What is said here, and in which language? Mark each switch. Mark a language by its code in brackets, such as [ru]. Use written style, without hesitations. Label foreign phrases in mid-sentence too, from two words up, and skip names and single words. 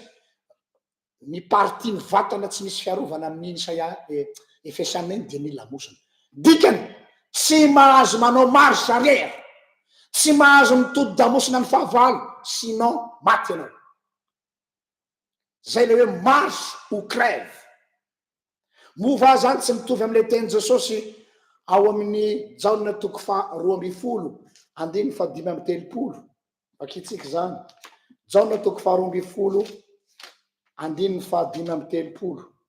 [mg] Ny party ny vatana tsy misy fiarovana amin'iny Efesianina iny dia ny lamosina. Dikany tsy mahazo manao [fr] marche arrière, [mg] tsy mahazo mitodi-damosina ny fahavalo, sinon maty ianao. Zay le hoe [fr] marche ou crève. [mg] Mova zany tsy mitovy amin'ilay teny Jesosy ao amin'ny Jaona toko faha 12, andiny faha 5:30. Vakitsika zany. Jaona toko faha 12, andiny faha 5:30.